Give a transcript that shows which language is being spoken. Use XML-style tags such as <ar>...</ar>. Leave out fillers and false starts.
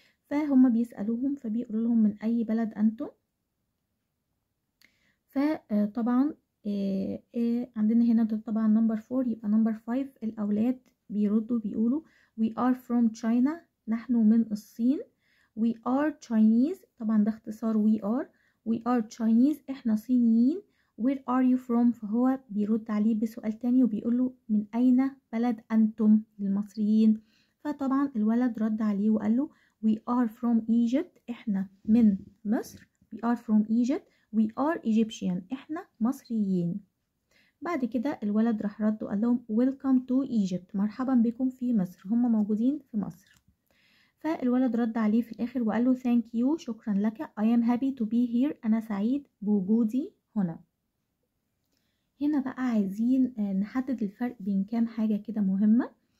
<ar>فهم بيسألوهم فبيقولوا لهم من أي بلد أنتم. فطبعا عندنا هنا ده طبعا نمبر 4، يبقى نمبر 5 الأولاد بيردوا بيقولوا</ar> <en>we are from China،</en> <ar>نحن من الصين.</ar> <en>we are Chinese،</en> <ar>طبعا ده اختصار</ar> <en>we are Chinese،</en> <ar>احنا صينيين.</ar> <en>where are you from؟</en> <ar>فهو بيرد عليه بسؤال تاني وبيقوله من أين بلد أنتم للمصريين. فطبعا الولد رد عليه وقال له</ar> <en>we are from Egypt،</en> <ar>احنا من مصر.</ar> <en>we are from Egypt we are Egyptian</en> <ar>احنا مصريين. بعد كده الولد راح رد وقال لهم</ar> <en>welcome to Egypt</en> <ar>مرحبا بكم في مصر، هم موجودين في مصر. فالولد رد عليه في الآخر وقال له</ar> <en>thank you</en> <ar>شكرا لك</ar> <en>I am happy to be here</en> <ar>أنا سعيد بوجودي هنا. هنا بقى عايزين نحدد الفرق بين كام حاجة كده مهمة.</ar>